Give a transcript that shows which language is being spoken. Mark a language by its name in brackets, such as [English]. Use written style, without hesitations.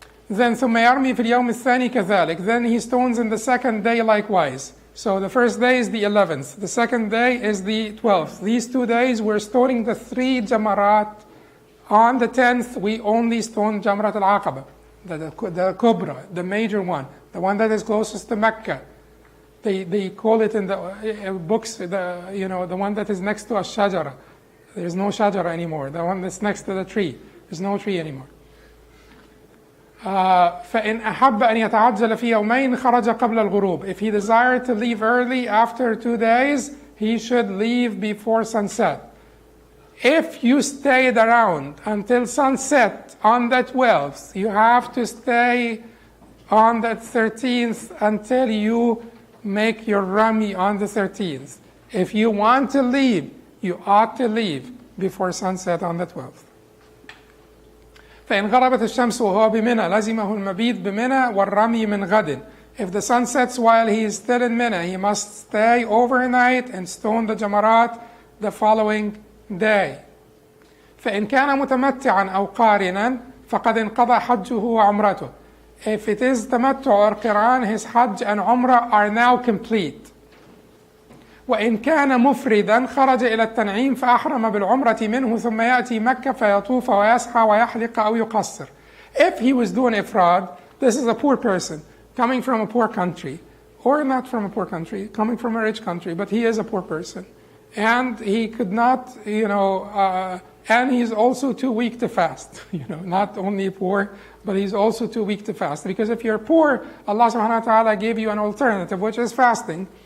[English] Then [Arabic] ثم يرمي في اليوم الثاني كذلك. [English] Then he stones in the second day likewise. So the first day is the 11th. The second day is the 12th. These 2 days we're stoning the 3 jamarat. On the 10th we only stone Jamrat al-Aqaba, the Kubra, the major one, the one that is closest to Mecca. They call it in the books, the one that is next to a shajara. There's no shajara anymore. The one that's next to the tree. There's no tree anymore. [Arabic] فإن أحب أن يتعجل في يومين خرج قبل الغروب. [English] If he desired to leave early after 2 days, he should leave before sunset. If you stayed around until sunset on the 12th, you have to stay on the 13th until you make your rami on the 13th. If you want to leave, you ought to leave before sunset on the 12th. [Arabic] فإن غربت الشمس وهو بمنى لزمه المبيت بمنى والرمي من غد. [English] If the sun sets while he is still in Mina, he must stay overnight and stone the jamarat the following day. [Arabic] فإن كان متمتعا أو قارنا فقد انقضى حجه وعمرته. [English] If it is tamattu or qiran, his hajj and umrah are now complete. [Arabic] وإن كان مفردا خرج إلى التنعيم فأحرم بالعمرة منه ثم يأتي مكة فيطوف ويسعى ويحلق أو يقصر. [English] If he was doing ifrad, this is a poor person coming from a poor country, or not from a poor country, coming from a rich country, but he is a poor person. And he could not, and he's also too weak to fast. Not only poor, but he's also too weak to fast. Because if you're poor, Allah subhanahu wa ta'ala gave you an alternative, which is fasting.